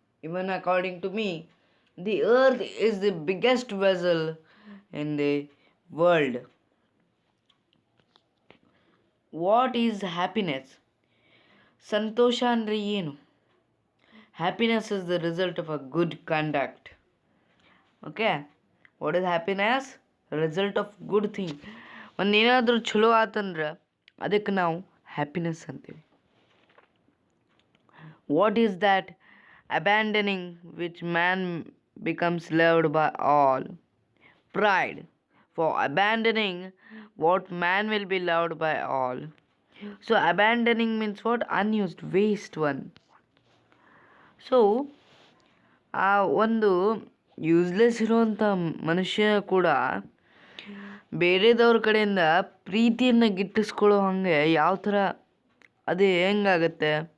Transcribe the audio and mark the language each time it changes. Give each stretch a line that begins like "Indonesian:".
English: Even according to me, the earth is the biggest vessel in the world. What is happiness?
Kannada: ಸಂತೋಷ ಅಂದರೆ ಏನು?
English: Happiness is the result of a good conduct. Okay? What is happiness? Result of good thing.
Kannada: ಒಂದೇನಾದರೂ ಚಲೋ ಆತಂದ್ರೆ ಅದಕ್ಕೆ ನಾವು happiness ಅಂತೀವಿ.
English: What is that abandoning which man becomes loved by all? Pride. For abandoning what man will be loved by all. So abandoning means what? Unused, waste one.
Kannada: So ಆ ಒಂದು useless ಇರುವಂಥ ಮನುಷ್ಯ ಕೂಡ ಬೇರೆದವ್ರ ಕಡೆಯಿಂದ ಪ್ರೀತಿಯನ್ನು ಗಿಟ್ಟಿಸ್ಕೊಳ್ಳೋ ಹಾಗೆ ಯಾವ ಥರ ಅದು ಹೆಂಗಾಗತ್ತೆ?